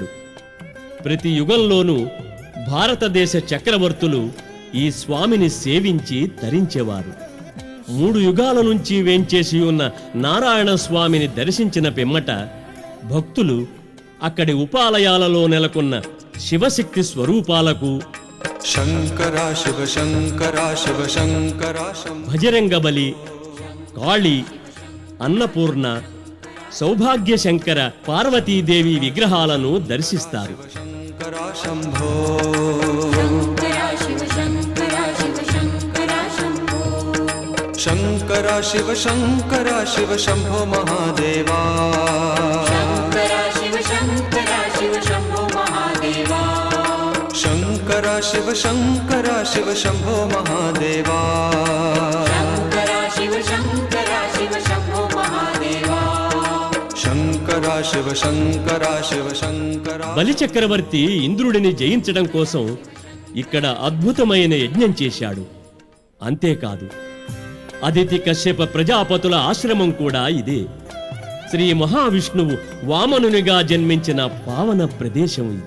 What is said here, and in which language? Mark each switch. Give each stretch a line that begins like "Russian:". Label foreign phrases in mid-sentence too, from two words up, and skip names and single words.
Telugu: ప్రతి యుగంలోనూ భారతదేశ చక్రవర్తులు ఈ స్వామిని సేవించి తరించేవారు. 3 యుగాల నుంచి వేంచేసి ఉన్న నారాయణ స్వామిని దర్శించిన పిమ్మట భక్తులు అక్కడి ఉపాలయాలలో నెలకొన్న శివశక్తి స్వరూపాలకు
Hindi: शङ्करा शिव शङ्करा शिव शङ्करा
Telugu: భజరంగబలి, కాళీ, అన్నపూర్ణ, సౌభాగ్య శంకర, పార్వతీదేవి విగ్రహాలను దర్శిస్తారు.
Hindi: शङ्करा शम्भो शङ्करा शिव शङ्करा शिव शङ्करा शम्भो शङ्करा शिव शङ्करा शिव शम्भो महादेवा शङ्करा शिव शङ्करा शिव शम्भो महादेवा शङ्करा शिव शङ्करा शिव शम्भो महादेवा शङ्करा शिव शङ्करा शिव शम्भो महादेवा शङ्करा शिव शङ्करा शिव शङ्करा
Telugu: బలి చక్రవర్తి ఇంద్రుడిని జయించడం కోసం ఇక్కడ అద్భుతమైన యజ్ఞం చేశాడు. అంతేకాదు, అదితి కశ్యప ప్రజాపతుల ఆశ్రమం కూడా ఇదే. శ్రీ మహావిష్ణువు వామనునిగా జన్మించిన పావన ప్రదేశం ఇది.